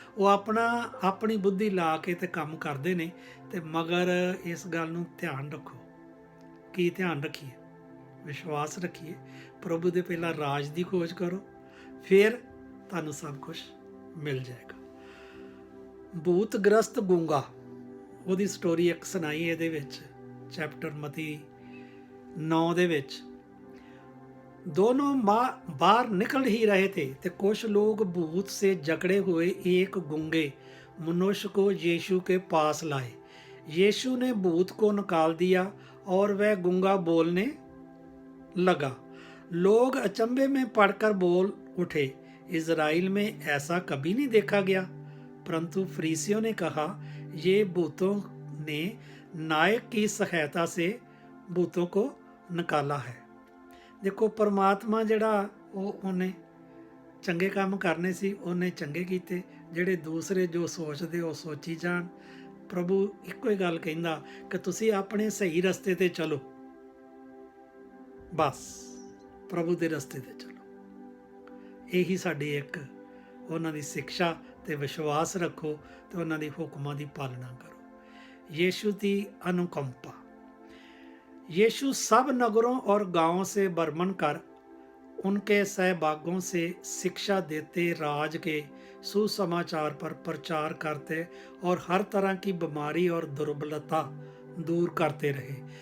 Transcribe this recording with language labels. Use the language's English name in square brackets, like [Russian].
[Punjabi] ਉਹ ਆਪਣੀ ਬੁੱਧੀ ਲਾ ਕੇ ਤੇ ਕੰਮ ਕਰਦੇ ਨੇ। ਤੇ ਮਗਰ ਇਸ ਗੱਲ ਨੂੰ ਧਿਆਨ ਰੱਖੋ। ਕੀ ਧਿਆਨ ਰੱਖੀਏ? ਵਿਸ਼ਵਾਸ ਰੱਖੀਏ। ਪ੍ਰਭੂ ਦੇ ਪਹਿਲਾਂ ਰਾਜ ਦੀ ਖੋਜ ਕਰੋ, ਫਿਰ ਤੁਹਾਨੂੰ ਸਭ ਕੁਝ ਮਿਲ ਜਾਏਗਾ। ਭੂਤਗ੍ਰਸਤ ਗੂੰਗਾ, ਉਹਦੀ ਸਟੋਰੀ ਇੱਕ ਸੁਣਾਈ ਇਹਦੇ ਵਿੱਚ ਚੈਪਟਰ ਮਤੀ 9 ਦੇ ਵਿੱਚ। [Hindi] दोनों बाहर निकल ही रहे थे तो कुछ लोग भूत से जकड़े हुए एक गूंगे मनुष्य को यीशु के पास लाए। यीशु ने भूत को निकाल दिया और वह गूंगा बोलने लगा। लोग अचंभे में पड़कर बोल उठे, इज़राइल में ऐसा कभी नहीं देखा गया। परंतु फरीसियों ने कहा, ये भूतों ने नायक की सहायता से भूतों को निकाला है। [Punjabi] देखो परमात्मा जिहड़ा ਉਹਨੇ ਚੰਗੇ ਕੰਮ ਕਰਨੇ ਸੀ, ਉਹਨੇ ਚੰਗੇ ਕੀਤੇ। ਜਿਹੜੇ ਦੂਸਰੇ ਜੋ ਸੋਚਦੇ ਉਹ ਸੋਚੀ ਜਾਣ। ਪ੍ਰਭੂ ਇੱਕੋ ਹੀ ਗੱਲ ਕਹਿੰਦਾ ਕਿ ਤੁਸੀਂ ਆਪਣੇ ਸਹੀ ਰਸਤੇ ਤੇ ਚਲੋ, ਬਸ ਪ੍ਰਭੂ ਦੇ ਰਸਤੇ ਤੇ ਚਲੋ। ਇਹੀ ਸਾਡੀ ਇੱਕ ਉਹਨਾਂ ਦੀ ਸਿੱਖਿਆ ਤੇ ਵਿਸ਼ਵਾਸ ਰੱਖੋ ਤੇ ਉਹਨਾਂ ਦੀ ਹੁਕਮਾਂ ਦੀ ਪਾਲਣਾ ਕਰੋ। ਯੀਸ਼ੂ ਦੀ ਅਨੁਕੰਪਾ। यीशु सब नगरों और गांवों से भ्रमण कर उनके सहभागों से शिक्षा देते, राज के सुसमाचार पर प्रचार करते और हर तरह की बीमारी और दुर्बलता दूर करते रहे।